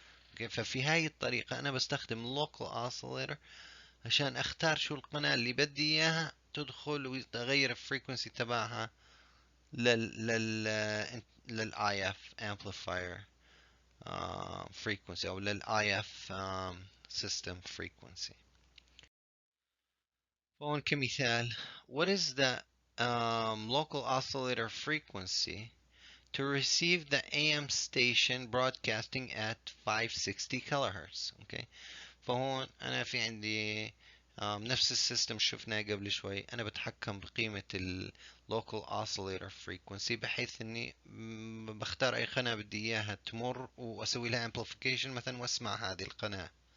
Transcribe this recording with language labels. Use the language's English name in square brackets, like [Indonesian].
[Arabic] اوكي، ففي هاي الطريقة انا بستخدم [English] local oscillator [Arabic] عشان اختار شو القناة اللي بدي اياها تدخل وتغير الفريكونسي تبعها لل [English] IF amplifier frequency [Arabic] او لل [English] IF system frequency. [Arabic] فهون كمثال: [English] what is the local oscillator frequency to receive the AM station broadcasting at 560 kilohertz. [Arabic] اوكي، فهون انا في عندي نفس السيستم شفناه قبل شوي، انا بتحكم بقيمة ال [English] local oscillator frequency [Arabic] بحيث اني بختار اي قناة بدي اياها تمر واسوي لها amplification مثلا واسمع هذه القناة.